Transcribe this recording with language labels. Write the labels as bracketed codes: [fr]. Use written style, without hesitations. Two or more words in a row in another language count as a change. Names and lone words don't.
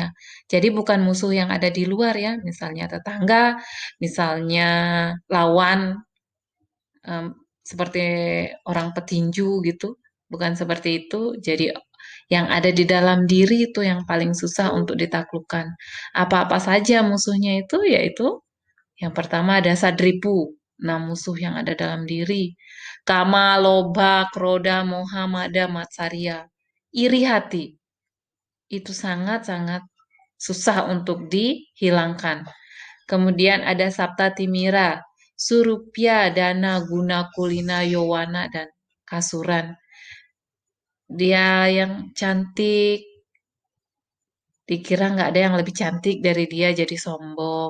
[id] Jadi bukan musuh yang ada di luar ya, misalnya tetangga, misalnya lawan, em, seperti orang petinju gitu. Bukan seperti itu. Jadi yang ada di dalam diri itu yang paling susah untuk ditaklukkan. Apa-apa saja musuhnya itu, yaitu yang pertama ada sadripu, 6 musuh yang ada dalam diri. [sa] Kama, loba, kroda, moha, mada, matsarya. [id] Iri hati. Itu sangat-sangat susah untuk dihilangkan. Kemudian ada Sapta Timira, Surupya, Dana, Guna, Kulina, Yowana, dan Kasuran. Dia yang cantik, dikira nggak ada yang lebih cantik dari dia jadi sombong.